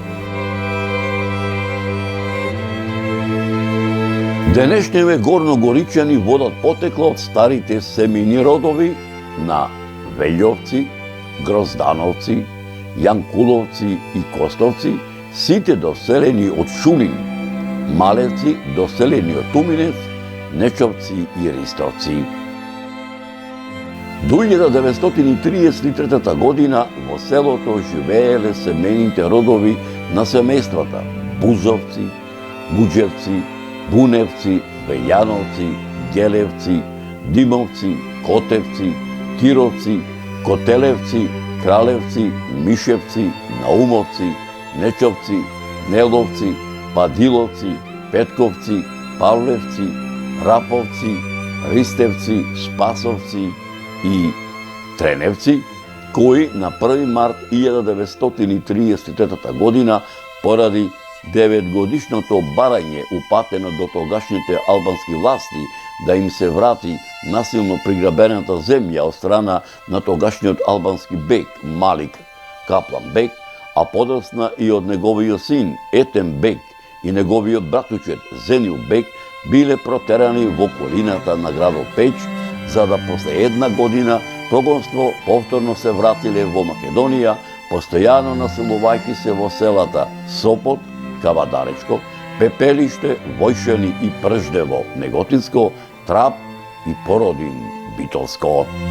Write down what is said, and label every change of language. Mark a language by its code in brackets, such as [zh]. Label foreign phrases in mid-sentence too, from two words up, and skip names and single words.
[mk] Денешниве горногоричани водат потекло од старите семејни родови на Вељовци, Гроздановци, Јанкуловци и Костовци, сите доселени од Шулин, Малевци доселени од Туминец, Нечовци и Ристовци. До 1933 година во селото живееле семејните родови на семејствата Бузовци, Буџевци, Буневци, Вејановци, Гелевци, Димовци, Котевци, Кировци, Котелевци, Кралевци, Мишевци, Наумовци, Нечовци, Неловци, Падиловци, Петковци, Павлевци, Раповци, Ристевци, Спасовци и Треневци, кои на 1 март 1933 година поради 9-годишното барање упатено до тогашните албански власти да им се врати насилно приграбената земја од страна на тогашниот албански бек Малик Каплан бек, а подосна и од неговиот син Етем бек и неговиот братучет Зенил бек биле протерани во околината на градот Пеќ, за да после една година прогонство повторно се вратиле во Македонија, постојано населувајќи се во селата Сопот, Кавадаречко, Пепелиште, Војшани и Прждево, Неготинско, Трап и Породин, Битолско.